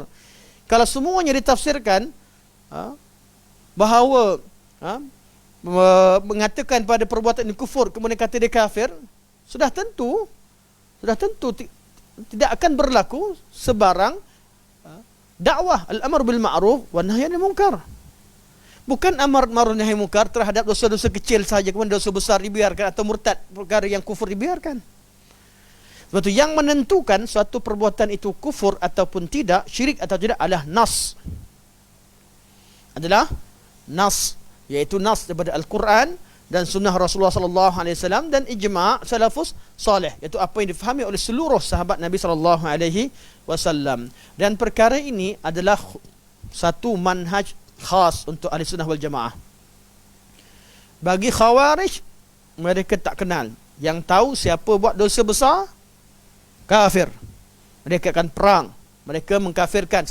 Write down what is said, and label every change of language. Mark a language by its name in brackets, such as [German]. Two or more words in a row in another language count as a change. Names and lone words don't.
[Malay] Kalau semuanya ditafsirkan bahawa mengatakan pada perbuatan ini kufur, kemudian kata dia kafir, sudah tentu tidak akan berlaku sebarang dakwah [Arabic] الأمر بالمعروف والنهي عن المنكر. [Malay] Bukan [Arabic] أمر معروف نهي منكر [Malay] terhadap dosa-dosa kecil saja, kemudian dosa besar dibiarkan, atau murtad, perkara yang kufur dibiarkan. Sebab itu yang menentukan suatu perbuatan itu kufur ataupun tidak, syirik atau tidak, adalah nas. Iaitu nas daripada Al-Quran dan sunnah Rasulullah [Arabic] صلى الله عليه وسلم [Malay] dan [Arabic] إجماع السلف الصالح, [Malay] iaitu apa yang difahami oleh seluruh sahabat Nabi [Arabic] صلى الله عليه وسلم. [Malay] Dan perkara ini adalah satu manhaj khas untuk [Arabic] أهل السنة والجماعة. [Malay] Bagi khawarij, mereka tak kenal. Yang tahu siapa buat dosa besar, kafir. Mereka akan perang, mereka mengkafirkan.